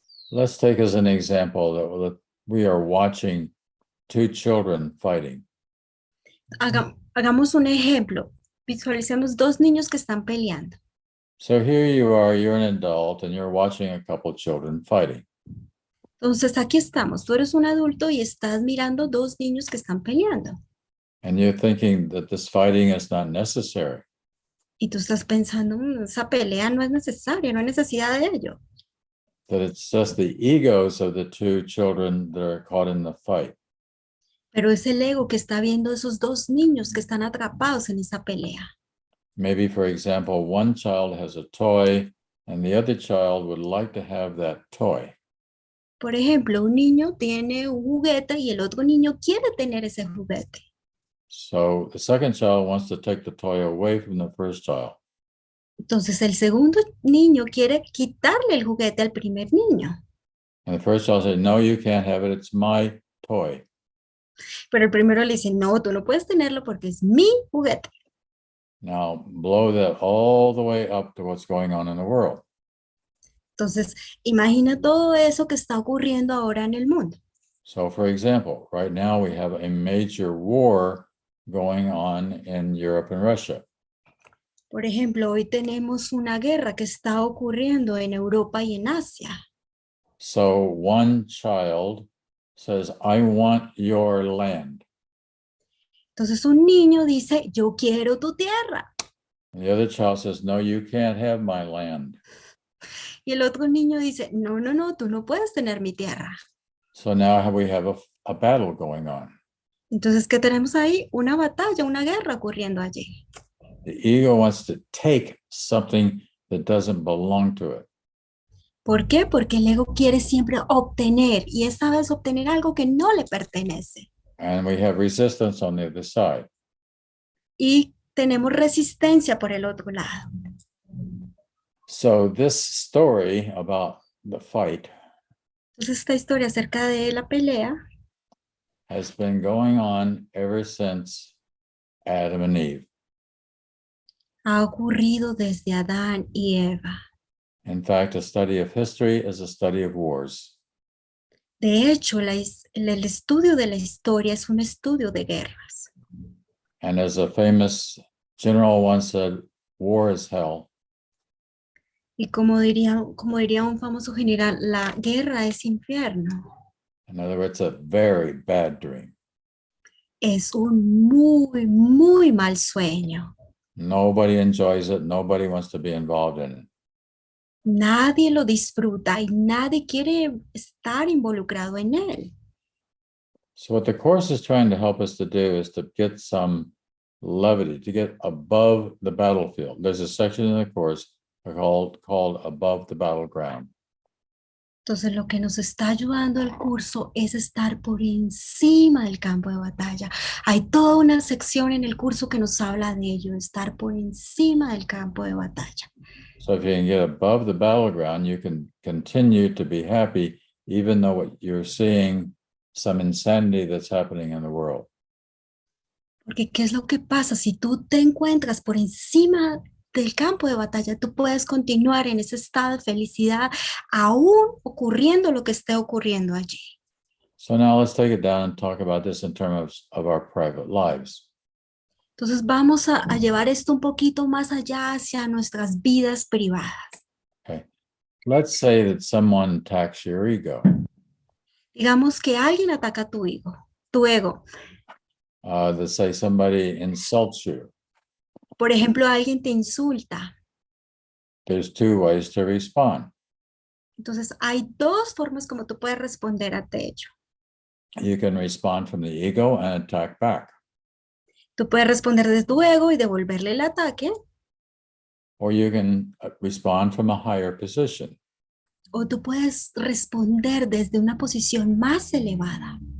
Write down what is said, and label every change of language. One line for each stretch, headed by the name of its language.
English: Let's take as an example that we are watching two children fighting.
Spanish: Hagamos un ejemplo. Visualicemos dos niños que están peleando.
English: So here you are, you're an adult and you're watching a couple children fighting.
Spanish: Entonces aquí estamos. Tú eres un adulto y estás mirando dos niños que están peleando.
English: And you're thinking that this fighting is not necessary.
Spanish: Y tú estás pensando, esa pelea no es necesaria, no hay necesidad de ello.
English: That it's just the egos of the two children that are caught in the fight.
Spanish: Pero es el ego que está viendo esos dos niños que están atrapados en esa pelea.
English: Maybe, for example, one child has a toy and the other child would like to have that toy.
Spanish: Por ejemplo, un niño tiene un juguete y el otro niño quiere tener ese juguete.
English: So the second child wants to take the toy away from the first child.
Spanish: Entonces el segundo niño quiere quitarle el juguete al primer niño.
English: And the first child says, no, you can't have it. It's my toy.
Spanish: Pero el primero le dice, no, tú no puedes tenerlo porque es mi juguete.
English: Now blow that all the way up to what's going on in the world.
Spanish: Entonces, imagina todo eso que está ocurriendo ahora en el mundo.
English: So for example, right now we have a major war going on in Europe and Russia.
Spanish: Por ejemplo, hoy tenemos una guerra que está ocurriendo en Europa y en Asia.
English: So one child says, I want your land.
Spanish: Entonces un niño dice, yo quiero tu tierra.
English: And the other child says, no, you can't have my land.
Spanish: Y el otro niño dice, no, no, no, tú no puedes tener mi tierra.
English: So now we have a battle going on.
Spanish: Entonces, ¿qué tenemos ahí? Una batalla, una guerra ocurriendo allí.
English: The ego wants to take something that doesn't belong to it.
Spanish: ¿Por qué? Porque el ego quiere siempre obtener y esta vez obtener algo que no le pertenece.
English: And we have resistance on the other side.
Spanish: Y tenemos resistencia por el otro lado.
English: So this story about the fight
Spanish: Entonces, esta historia acerca de la pelea
English: has been going on ever since Adam and Eve.
Spanish: ha ocurrido desde Adán y Eva.
English: In fact, a study of history is a study of wars.
Spanish: De hecho, el estudio de la historia es un estudio de guerras.
English: And as a famous general once said, war is hell.
Spanish: Y como diría un famoso general, la guerra es infierno.
English: In other words, a very bad dream.
Spanish: Es un muy, muy mal sueño.
English: Nobody enjoys it. Nobody wants to be involved in it.
Spanish: Nadie lo disfruta y nadie quiere estar involucrado en él.
English: So what the Course is trying to help us to do is to get some levity, to get above the battlefield. There's a section in the Course called Above the Battleground.
Spanish: Entonces, lo que nos está ayudando el curso es estar por encima del campo de batalla. Hay toda una sección en el curso que nos habla de ello, de estar por encima del campo de batalla.
English: So if you can get above the battleground, you can continue to be happy, even though what you're seeing some insanity that's happening in the world.
Spanish: Porque, ¿qué es lo que pasa? Si tú te encuentras por encima del campo de batalla, tú puedes continuar en ese estado de felicidad, aún ocurriendo lo que esté ocurriendo allí.
English: So now let's take it down and talk about this in terms of our private lives.
Spanish: Entonces vamos a llevar esto un poquito más allá hacia nuestras vidas privadas.
English: Okay. Let's say that someone attacks your ego.
Spanish: Digamos que alguien ataca tu ego.
English: Let's say somebody insults you.
Spanish: Por ejemplo, alguien te insulta.
English: There's two ways to respond.
Spanish: Entonces hay dos formas como tú puedes responder ante ello.
English: You can respond from the ego and attack back.
Spanish: Tú puedes responder desde tu ego y devolverle el ataque.
English: Or you can respond from a higher position.
Spanish: O tú puedes responder desde una posición más elevada.